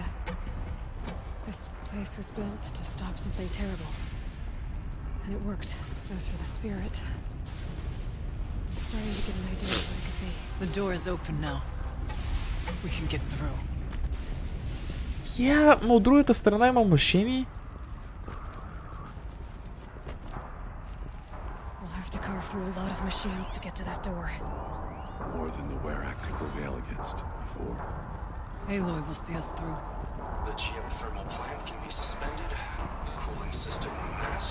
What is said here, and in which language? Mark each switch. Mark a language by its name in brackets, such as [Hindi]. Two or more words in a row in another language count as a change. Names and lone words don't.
[English] This place was built to stop something terrible. And it worked. As for the spirit, I'm starting to get an idea of what it could be. The door is open now. We can get through. Yeah, [Bulgarian] но от другата страна има машини. [English] We'll have to carve through a lot of machines to get to that door. More than the Werak could prevail against before. Aloy will see us through. The geothermal plant can be suspended. Cooling system masked.